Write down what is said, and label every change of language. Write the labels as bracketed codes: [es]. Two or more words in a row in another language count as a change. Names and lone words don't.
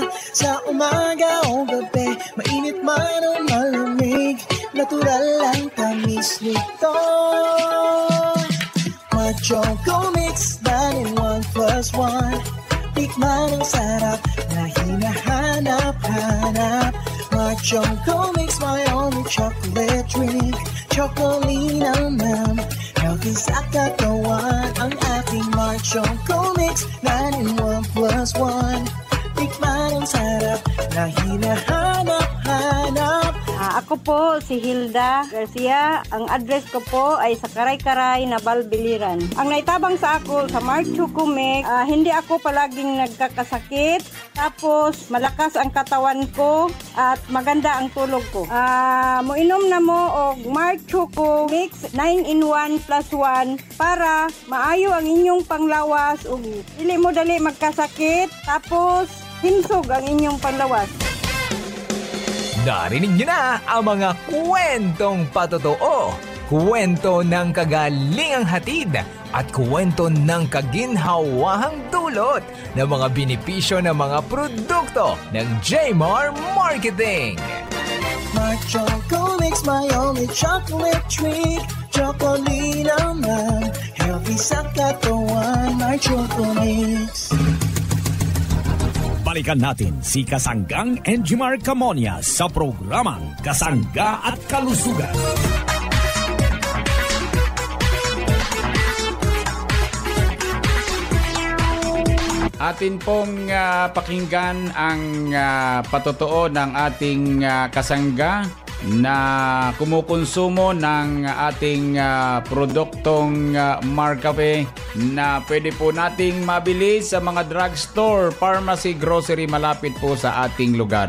[tl] Sa umaga o gabi, mainit man o malamig, natural lang tamis nito. Choco Mix, 9-in-1 plus 1. Tikman ang sarap na hinahanap-hanap. [en] Choco Mix, my only chocolate drink. [tl] Chocolina naman, healthy sa katawan. Ang ating Mark Choco Mix, 9-in-1 plus 1. Tikman ang sarap na hinahanap-hanap. Ako po si Hilda Garcia. Ang address ko po ay sa Karay-Karay, Nabal, Biliran. [ceb] Ang naitabang sa ako sa Mark Choco Mix, [tl] hindi ako palaging nagkakasakit. [ceb] Tapos malakas ang katawan ko at maganda ang tulog ko. Moinom na mo og Mark Choco Mix 9-in-1 plus 1 para maayo ang inyong panglawas ug dili mo dali magkasakit. Tapos himsog ang inyong panglawas. [tl] Narinig niyo na ang mga kwentong patotoo, kwento ng kagalingang hatid at kwento ng kaginhawahang dulot ng mga benepisyo ng mga produkto ng Jmar Marketing. [en] Mark Choco Mix, my only chocolate treat. [tl] Chocolina man, healthy sa katawan. Mark Choco Mix. Balikan natin si Kasanggang Enjimar Camonias sa programang Kasangga at Kalusugan. Atin pong pakinggan ang patotoo ng ating kasangga na kumukonsumo ng ating produktong Mark Cafe na pwede po nating mabili sa mga drugstore, pharmacy, grocery malapit po sa ating lugar.